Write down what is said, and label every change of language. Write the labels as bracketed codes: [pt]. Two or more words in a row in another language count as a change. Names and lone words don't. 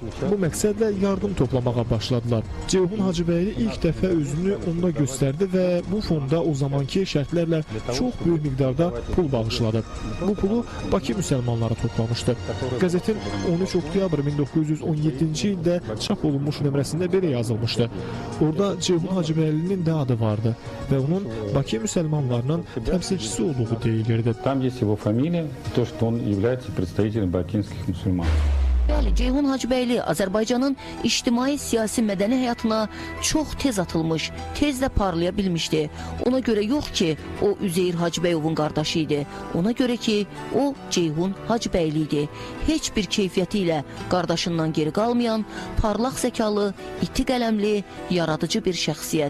[az] Bu məqsədlə yardım toplamağa başladılar. Ceyhun Hacıbəyli ilk dəfə özünü onda göstərdi və bu fonda o zamanki şərtlərlə çox böyük miqdarda pul bağışladı. Bu pulu Bakı müsəlmanları toplamışdı. Qəzetin 13 oktyabr 1917-ci ildə çap olunmuş nömrəsində belə yazılmışdı. Orada Ceyhun Hacıbəylinin də adı vardı və onun Bakı müsəlmanlarının təmsilçisi olduğu deyilirdi. [ru] Там есть его фамилия, то, что он является представителем бакинских мусульман. [az] Bəli, Ceyhun Hacıbəyli Azərbaycanın ictimai, siyasi, mədəni həyatına çox tez atılmış, tez də parlaya bilmişdi. Ona görə yox ki, o Üzeyir Hacıbəyovun qardaşı idi. Ona görə ki, o Ceyhun Hacıbəyli idi. Heç bir keyfiyyəti ilə qardaşından geri qalmayan, parlaq zəkalı, iti qələmli, yaradıcı bir şəxsiyyət.